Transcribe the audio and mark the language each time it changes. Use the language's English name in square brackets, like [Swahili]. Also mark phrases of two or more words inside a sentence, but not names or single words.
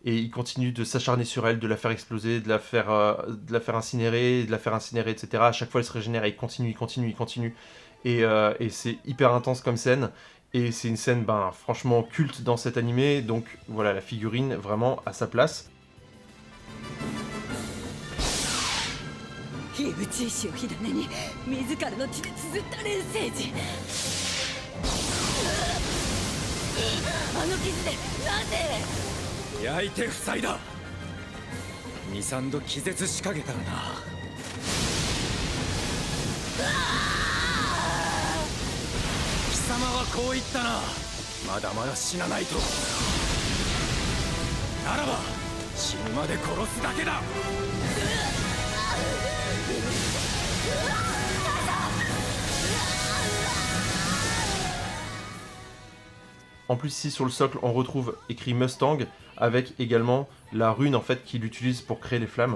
[French] et il continue de s'acharner sur elle, de la faire exploser, de la faire incinérer, etc. À chaque fois elle se régénère et il continue. Et c'est hyper intense comme scène. Et c'est une scène franchement culte dans cet animé, donc voilà, la figurine vraiment à sa place. [Japanese] 火打ち石を火種に自らの血で綴った錬成時あの傷でなぜ焼いて塞いだ 2,3 度気絶しかけたらな貴様はこう言ったなまだまだ死なないとならば死ぬまで殺すだけだ [French] En plus ici sur le socle on retrouve écrit Mustang avec également la rune en fait qu'il utilise pour créer les flammes.